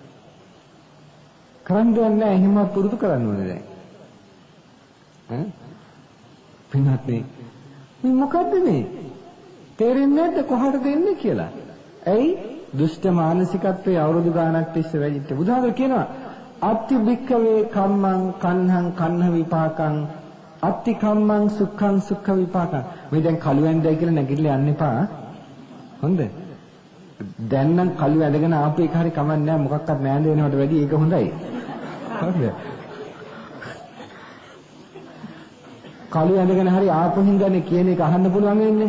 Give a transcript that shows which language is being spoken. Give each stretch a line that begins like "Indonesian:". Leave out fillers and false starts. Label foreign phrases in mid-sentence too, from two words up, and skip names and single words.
Sinhala: කරන් දෙන්නේ නැහැ, එහෙම පුරුදු කරන්න ඕනේ දැන්. පින්වත් මේ මොකද්ද මේ? තේරෙන්නේ නැද්ද කොහටද එන්නේ කියලා? ඇයි? දුෂ්ට මානසිකත්වයේ අවුරුදු ගාණක් තිස්සේ වැඩිච්ච බුදුහාමර කියනවා
Pali: අත්ති භික්ඛවේ කම්මං කන්හං කන්හ විපාකං අත්ති කම්මං සුඛං සුඛ විපාකං.
Sinhala: මේ දැන් කළු ඇඳයි කියලා නැගිටලා යන්න එපා. හොඳ? දැන් නම් කළු ඇඳගෙන ආපු එක හරි කමක් නැහැ, මොකක්වත් නෑඳ වෙනවට වැඩි ඒක හොඳයි. හරිද? කළු ඇඳගෙන හරි ආපු හින්දානේ කියන එක අහන්න පුළුවන් වෙන්නේ.